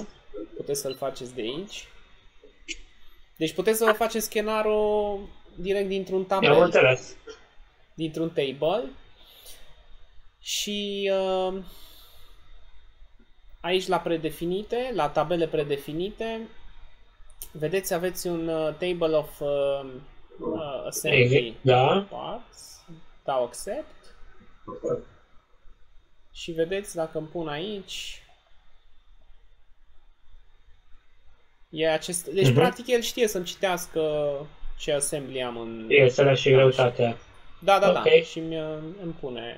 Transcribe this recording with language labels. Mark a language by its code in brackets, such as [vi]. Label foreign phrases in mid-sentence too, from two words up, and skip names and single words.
[ro] Puteți să-l faceți de aici. Deci puteți să vă faceți scenariul direct dintr-un tabel. Dintr-un table. Și aici la predefinite, la tabele predefinite, vedeți, aveți un [en] table of assembly parts. [ro] Dau accept. Și vedeți, dacă îmi pun aici, e acest... Deci, practic, el știe să-mi citească ce assembly am în... Piețele și greutatea. Da, da, okay. Da, și îmi pune...